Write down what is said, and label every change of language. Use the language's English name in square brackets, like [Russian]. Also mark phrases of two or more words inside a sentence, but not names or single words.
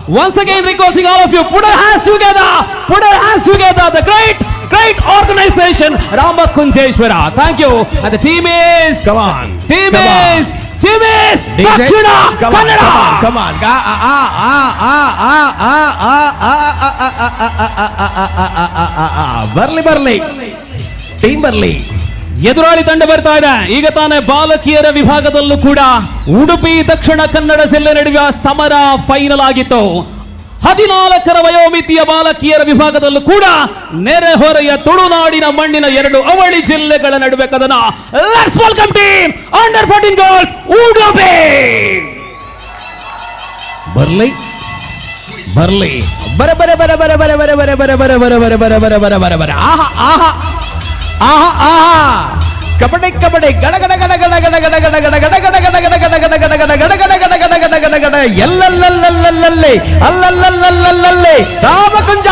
[English] Once again requesting all of you, put our hands together, the great organization Ramakunjeshwara. Thank you. And the team is, team is Dakshina Kannada. Come on. [Tulu] ಬರ್ಲಿ ಟೀಮ್ ಬರ್ಲಿ. [Kannada] ಎದುರಾಳಿ ತಂಡ ಬರ್ತಾ ಇದೆ. ಈಗ ತಾನೇ ಬಾಲಕಿಯರ ವಿಭಾಗದಲ್ಲೂ ಕೂಡ ಉಡುಪಿ ದಕ್ಷಿಣ ಕನ್ನಡ ಜಿಲ್ಲೆ ನಡುವೆ ಸಮರ ಫೈನಲ್ ಆಗಿತ್ತು. 14ರ ವಯೋಮಿತಿಯ ಬಾಲಕಿಯರ ವಿಭಾಗದಲ್ಲೂ ಕೂಡ ನೆರೆಹೊರೆಯ ತುಳುನಾಡಿನ ಮಣ್ಣಿನ 2 ಅವಳಿ ಜಿಲ್ಲೆಗಳ ನಡುವೆ ಕದನ. [English] let's welcome team under 14 girls Udupi. [Tulu] ಬರ್ಲಿ ಬರ. [Kannada] ಆಹಾ ಕಬಡ್ಡಿ ಗಡ ಎಲ್ಲಲ್ಲಲ್ಲಲ್ಲಲ್ಲೇ ರಾಮಕುಂಜ.